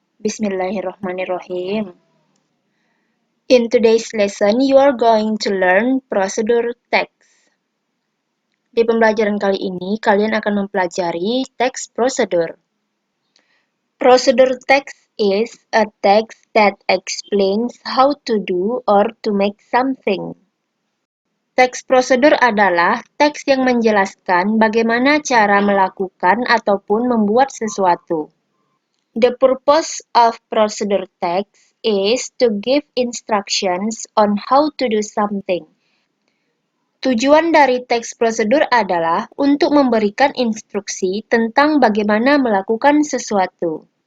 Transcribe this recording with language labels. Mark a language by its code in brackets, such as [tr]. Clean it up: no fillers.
[en] Bismillahirrahmanirrahim. In today's lesson, you are going to learn procedure text. [id] Di pembelajaran kali ini, kalian akan mempelajari text procedure. [en] Procedure text is a text that explains how to do or to make something. [id] Teks prosedur adalah teks yang menjelaskan bagaimana cara melakukan ataupun membuat sesuatu. [en] The purpose of procedure text is to give instructions on how to do something. [id] Tujuan dari teks prosedur adalah untuk memberikan instruksi tentang bagaimana melakukan sesuatu.